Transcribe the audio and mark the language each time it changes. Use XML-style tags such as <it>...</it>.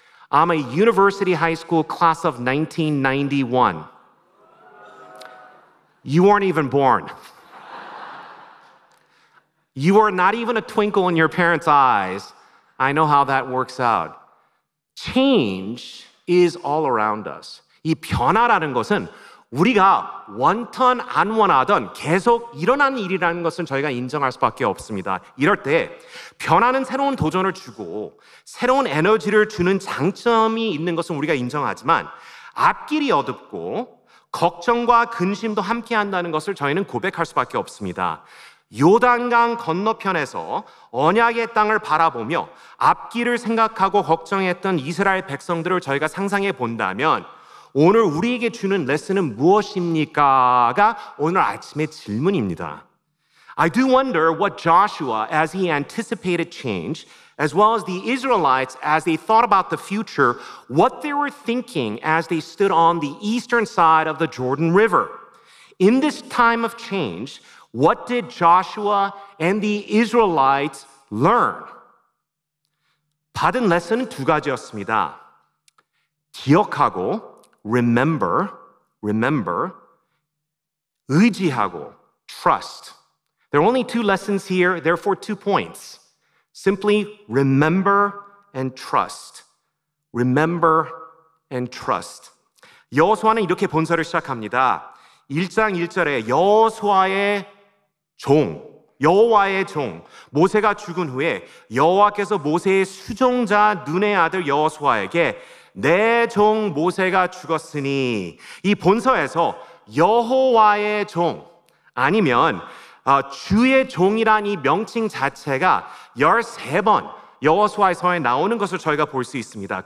<en>I'm a University High School class of 1991. You weren't even born. You are not even a twinkle in your parents' eyes. I know how that works out. Change is all around us.</en> <ko>이 변화라는 것은 우리가 원턴 안 원하던 계속 일어나는 일이라는 것은 저희가 인정할 수밖에 없습니다. 이럴 때 변화는 새로운 도전을 주고 새로운 에너지를 주는 장점이 있는 것은 우리가 인정하지만 앞길이 어둡고 걱정과 근심도 함께 한다는 것을 저희는 고백할 수밖에 없습니다. 요단강 건너편에서 언약의 땅을 바라보며 앞길을 생각하고 걱정했던 이스라엘 백성들을 저희가 상상해 본다면 오늘 우리에게 주는 레슨은 무엇입니까가 오늘 아침의 질문입니다.</ko> <en>I do wonder what Joshua, as he anticipated change, as well as the Israelites, as they thought about the future, what they were thinking as they stood on the eastern side of the Jordan River. In this time of change, what did Joshua and the Israelites learn?</en> <ko>받은 레슨은 두 가지였습니다. 기억하고</ko> <en>remember,</en> <ko>의지하고,</ko> <en>trust. There are only two lessons here, therefore 2 points. Simply remember and trust. Remember and trust.</en> <ko>여호수아는 이렇게 본서를 시작합니다. 1장 1절에 여호수아의 여호와의 종 모세가 죽은 후에 여호와께서 모세의 수종자 눈의 아들 여호수아에게 내 종 모세가 죽었으니, 이 본서에서 여호와의 종 아니면 주의 종이란 이 명칭 자체가 13번 여호수아서에 나오는 것을 저희가 볼 수 있습니다.</ko>